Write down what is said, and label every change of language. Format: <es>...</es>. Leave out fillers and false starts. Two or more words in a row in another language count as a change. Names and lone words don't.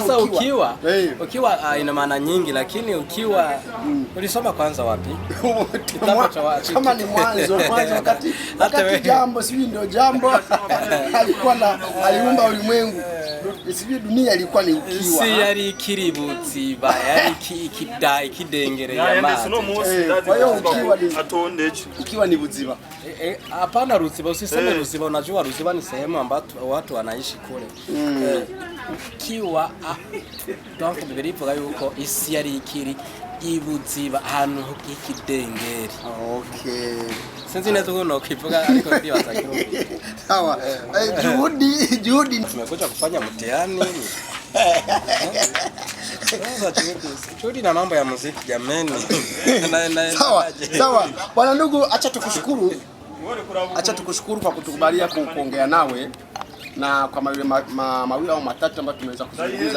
<sw>sasa ukiwa ina maana nyingi, lakini ukiwa ulisoma kwanza wapi? Kama ni mwanzo wakati jambo sivyo ndio jambo alikuwa aliumba ulimwengu. Sivyo dunia ilikuwa ni ukiwa.</sw> <rn>Si yari kiributsi ba yari ikidengere ya mazi.</rn> <sw>Kwa hiyo ukiwa ni buziba. Hapana ruziba, usiseme ruziba. Unajua ruziba ni sehemu ambapo watu wanaishi kule.</sw> <rn>Ukiwa donc bibirivuga yuko isi yari ikiri ibuziba ahantu h'ikidengeri. Okay. Sinzi neza uko nokivuga ariko ndio watakiro.</rn> <sw>Sawa. Juhudi tumekuja kufanya mtihani. Juhudi na mambo ya muziki jameni. Sawa. Bwana ndugu, acha tukushukuru kwa kutukubalia kuongea nawe, na kwa mawili au matatu ambayo tumeweza kuzungumza.</sw>